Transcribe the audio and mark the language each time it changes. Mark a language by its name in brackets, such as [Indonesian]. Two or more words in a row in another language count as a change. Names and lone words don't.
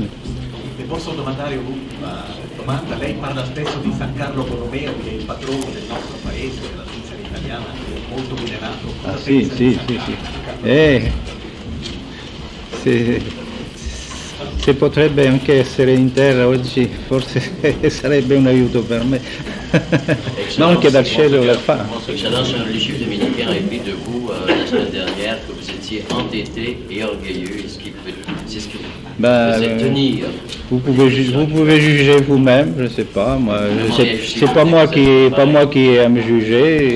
[Italian] Le posso domandare un'ultima domanda? Lei parla spesso di San Carlo Borromeo, che è il patrono del nostro paese, della Svizzera italiana, molto venerato. Sì. Se potrebbe anche essere in terra oggi, forse sarebbe un aiuto per me. Non che dal cielo le fa. [French] Excellence, un religieux dominicain a dit de vous la semaine dernière que vous étiez entêté et orgueilleux. C'est ce que vous êtes tenir. Vous pouvez juger vous-même, je ne sais pas. Moi, c'est pas moi qui ai à me juger.